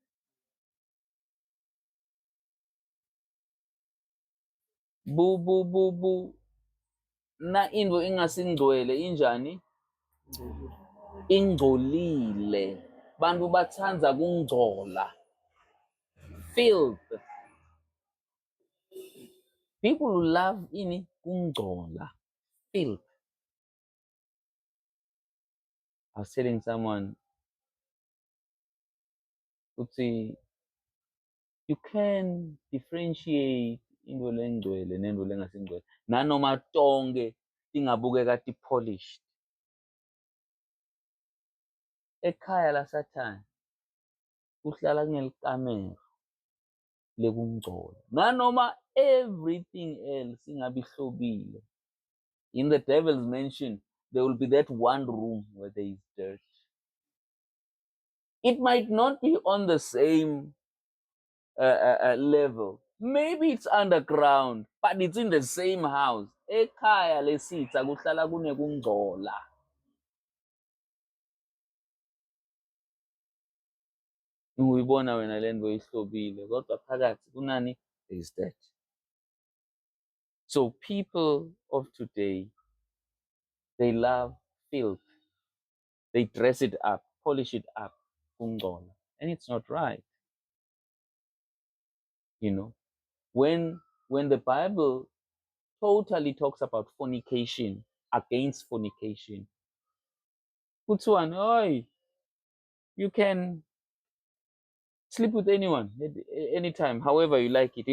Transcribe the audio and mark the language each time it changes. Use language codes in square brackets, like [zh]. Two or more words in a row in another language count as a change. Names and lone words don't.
[ss] Bu. Na into ingasingcwele injani? Ingcolile. Bantu batsandza kungcola. [en] Filth. People love [ss] ini kungcola. [en] Filth. I was telling someone, Utsi, you can differentiate [ss] into lengcwele nento lengasingcwele. Nanoma tonke tingabukeka ti-polished. Ekhaya laSathane kuhlala kunelikamero lekungcola. Nanoma [en] everything else [ss] ingabe ihlobile. [en] In the devil's mansion, there will be that one room where there is dirt. It might not be on the same level. Maybe it's underground, but it's in the same house. [ss] Ekhaya lesitha kuhlala kunekungcola. Uyibona wena lento ihlobile, kodwa phakathi kunani? [en] There is dirt. So people of today, they love filth. They dress it up, polish it up, kungcola, and it's not right. You know, when the Bible totally talks about fornication, against fornication, puts one, oi, you can sleep with anyone anytime, however you like it.